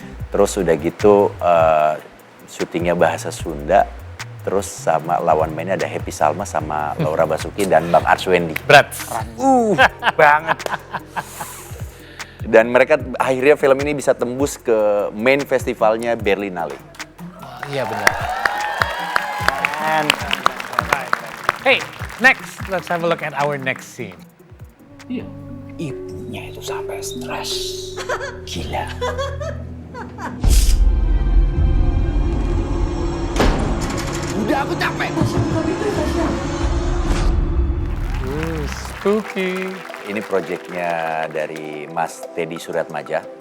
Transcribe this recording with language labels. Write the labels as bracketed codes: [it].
[id] Terus udah gitu syutingnya bahasa Sunda, terus sama lawan mainnya ada Happy Salma sama Laura Basuki dan Bang Arswendi. Berat. Banget. Dan mereka akhirnya film ini bisa tembus ke main festivalnya Berlinale. Wah, iya benar. [en] And Hey, next let's have a look at our next scene. [id] Iya. Ibunya itu sampai stres. Gila. Udah aku capek. [en] Spooky. [id] Ini proyeknya dari Mas Teddy Suratmaja.